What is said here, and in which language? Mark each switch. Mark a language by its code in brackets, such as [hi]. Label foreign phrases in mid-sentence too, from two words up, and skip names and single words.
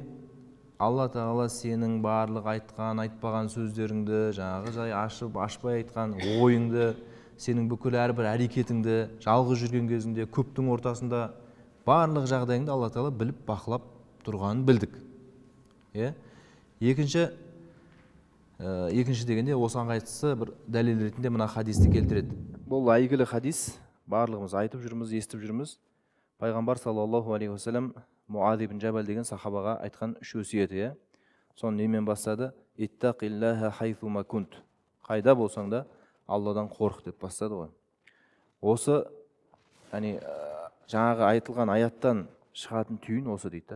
[kk] Алла тағала сенің барлық айтқан, айтпаған сөздеріңді, жаңағы жай ашып, ашпай айтқан ойыңды, сенің бүкіл әрбір әрекетіңді, жалғыз жүрген кезінде, көптің ортасында барлық жағдайыңды Алла тағала біліп, бақылап тұрғанын білдік. Екінші дегенде осыған қайсысы бір дәлел ретінде мына хадисті келтіреді. Бұл әйгілі хадис, барлығымыз айтып жүрміз, естіп жүрміз. Пайғамбар [ar] صلى الله عليه وسلم [kk] Муаз ибн Джабал деген сахабаға айтқан үш өсиеті. Соны немен бастады? [ar] اتق الله حيثما كنت. [kk] Қайда болсаң да Алладан қорық деп бастады ғой. Осы жаңағы айтылған аяттан шығатын түйін осы дейді.